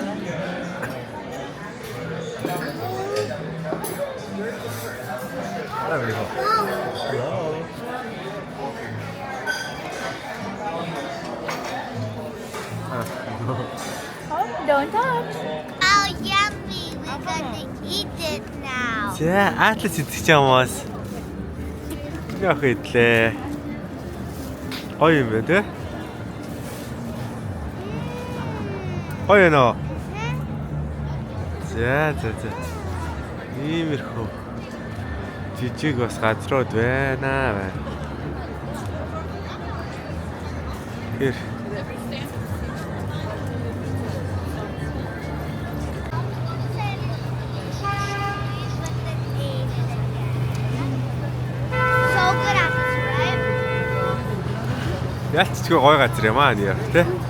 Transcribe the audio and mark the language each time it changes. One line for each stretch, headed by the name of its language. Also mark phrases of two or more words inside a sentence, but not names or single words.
English: There we go. Hello. Oh, don't touch. Oh, yummy. We're gonna eat it now.
Mongolian: За, Atlas идэх юм уус. Яах идлээ. Гоё юм байна те. Гоё нөө. За. Иймэрхүү. Жижиг бас газрууд байна. Гэр.
English: So good at this, right?
Mongolian: Ялцчгүй гоё газар юм аа нэр те.